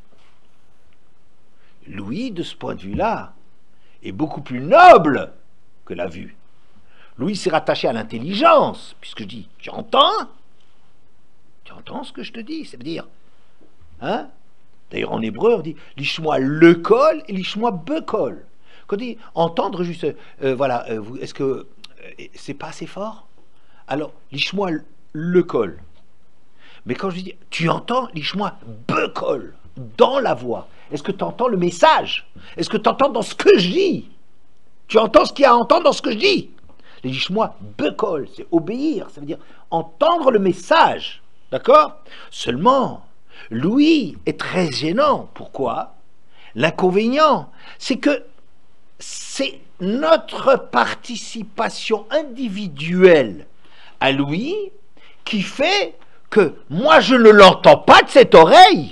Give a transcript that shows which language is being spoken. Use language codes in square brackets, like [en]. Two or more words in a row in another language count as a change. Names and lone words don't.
[fr] L'ouïe, de ce point de vue-là, est beaucoup plus noble que la vue. L'ouïe s'est rattaché à l'intelligence, puisque je dis, tu entends ce que je te dis, ça veut dire, hein? D'ailleurs, en hébreu, on dit, [he] לשמוע לקול et לשמוע בקול. [fr] Quand on dit entendre juste, voilà, est-ce que c'est pas assez fort? [he] Alors, לשמוע לקול. [fr] Mais quand je dis, tu entends [he] לשמוע בקול, [fr] dans la voix. Est-ce que tu entends le message? Est-ce que tu entends dans ce que je dis? Tu entends ce qu'il y a à entendre dans ce que je dis? Les [he] לשמוע בקול, [fr] c'est obéir, ça veut dire entendre le message. D'accord? Seulement, l'ouïe est très gênant. Pourquoi? L'inconvénient, c'est que c'est notre participation individuelle à l'ouïe qui fait que moi je ne l'entends pas de cette oreille.